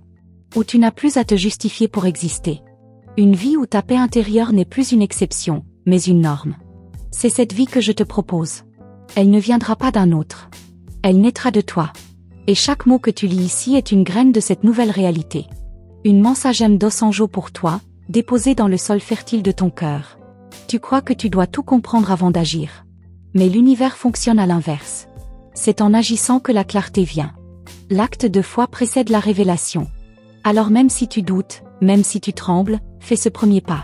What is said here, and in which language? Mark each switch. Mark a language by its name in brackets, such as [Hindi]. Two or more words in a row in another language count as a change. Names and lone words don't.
[French] Où tu n'as plus à te justifier pour exister. Une vie où ta paix intérieure n'est plus une exception, mais une norme. C'est cette vie que je te propose. Elle ne viendra pas d'un autre. Elle naîtra de toi. Et chaque mot que tu lis ici est une graine de cette nouvelle réalité. Une mensagem dos anjo pour toi, déposée dans le sol fertile de ton cœur. Tu crois que tu dois tout comprendre avant d'agir. Mais l'univers fonctionne à l'inverse. C'est en agissant que la clarté vient. L'acte de foi précède la révélation. Alors même si tu doutes, même si tu trembles, fais ce premier pas.